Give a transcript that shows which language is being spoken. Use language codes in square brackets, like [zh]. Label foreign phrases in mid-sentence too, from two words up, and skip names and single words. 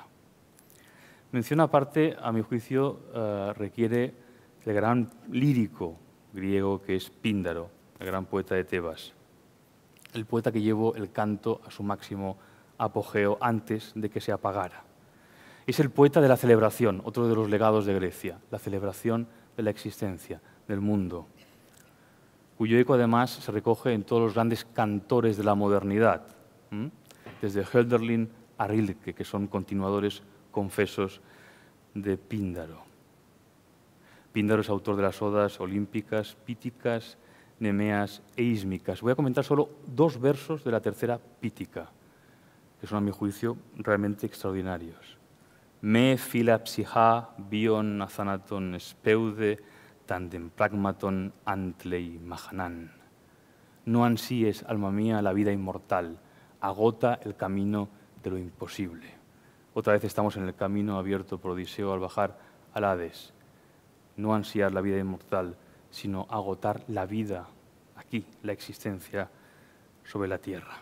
[es] Mención aparte, a mi juicio, requiere el gran lírico griego que es Píndaro, el gran poeta de Tebas, el poeta que llevó el canto a su máximo apogeo antes de que se apagara. Es el poeta de la celebración, otro de los legados de Grecia, la celebración de la existencia, del mundo, cuyo eco además se recoge en todos los grandes cantores de la modernidad, desde Hölderlin a Rilke, que son continuadores confesos de Píndaro. Píndaro es autor de las odas olímpicas, píticas, nemeas e ísmicas. Voy a comentar solo 2 versos de la tercera pítica, que son, a mi juicio, realmente extraordinarios. [el] μή φίλα ψυχά βίον ἀθάνατον σπεῦδε τὰν δ' ἔμπρακτον ἄντλει μαχανάν. [es] No ansíes, alma mía, la vida inmortal, agota el camino de lo imposible. Otra vez estamos en el camino abierto por Odiseo al bajar al Hades. No ansiar la vida inmortal, sino agotar la vida aquí, la existencia sobre la tierra.